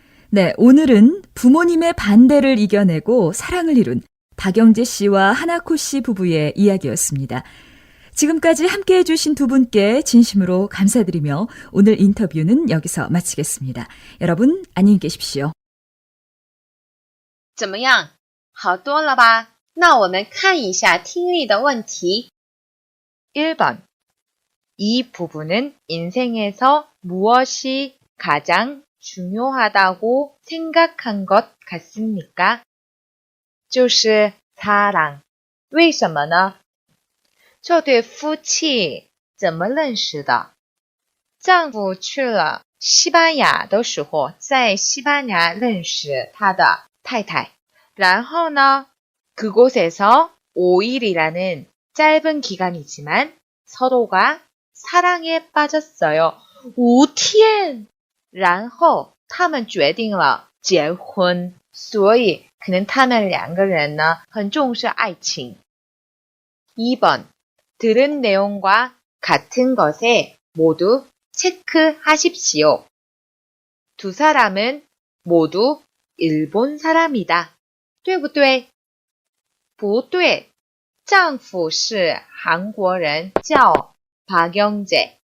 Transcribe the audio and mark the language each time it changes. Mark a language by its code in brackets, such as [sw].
[ko] 네, 오늘은 부모님의 반대를 이겨내고 사랑을 이룬 박영재 씨와 하나코 씨 부부의 이야기였습니다. 지금까지 함께 해주신 두 분께 진심으로 감사드리며 오늘 인터뷰는 여기서 마치겠습니다. 여러분, 안녕히 계십시오. [zh] 怎么样？好多了吧？那我们看一下听力的问题。 [ko] 1번. 이 부분은 인생에서 무엇이 가장 중요하다고 생각한 것 같습니까? [zh] 就是 [ko] 사랑。 [zh] 为什么呢？这对夫妻怎么认识的？丈夫去了西班牙的时候，在西班牙认识他的太太。然后呢， [ko] 그곳에서 5일이라는 짧은 기간이지만 서로가 사랑에 빠졌어요. [zh] 5天! 然后他们决定了结婚，所以可能他们两个人呢很重视爱情。 [ko] 2번. 들은 내용과 같은 것에 모두 체크하십시오. 두 사람은 모두 일본 사람이다. [zh] 对不对？不对。丈夫是韩国人，叫박영재。